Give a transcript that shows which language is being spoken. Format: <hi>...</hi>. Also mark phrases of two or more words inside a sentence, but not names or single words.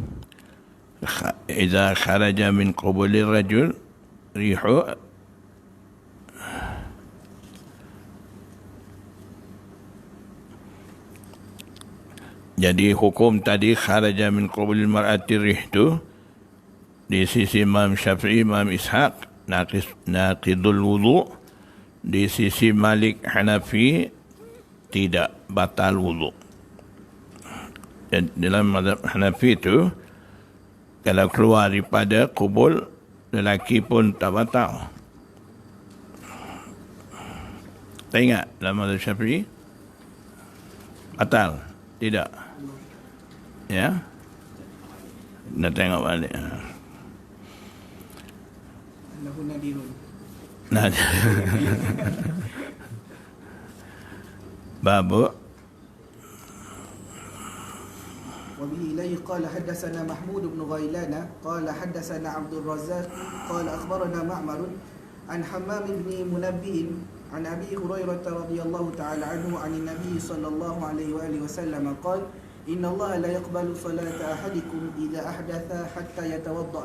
<ar>إذا خرج من قبل الرجل ريح,</ar> <ms>jadi hukum tadi</ms> <ar>خرج من قبل المرأة ريح</ar> <ms>tu di sisi Imam Syafi'i, Imam Ishaq</ms> <ar>ناقض الوضوء,</ar> <ms>di sisi Malik Hanafi tidak, batal wudu. Dan dalam mazhab Hanafi itu, kalau keluar daripada kubul, lelaki pun tak batal. Tak ingat dalam mazhab Syafi'i? Batal? Tidak? Ya? Nak tengok balik.</ms> <ar>له نادر. Babu. وبه إليه قال حدثنا محمود بن غيلان قال حدثنا عبد الرزاق قال أخبرنا معمر عن حمام بن منبه عن أبي هريرة رضي الله تعالى عنه عن النبي صلى الله عليه وآله وسلم قال إن الله لا يقبل صلاة أحدكم إذا أحدث حتى يتوضأ.</ar>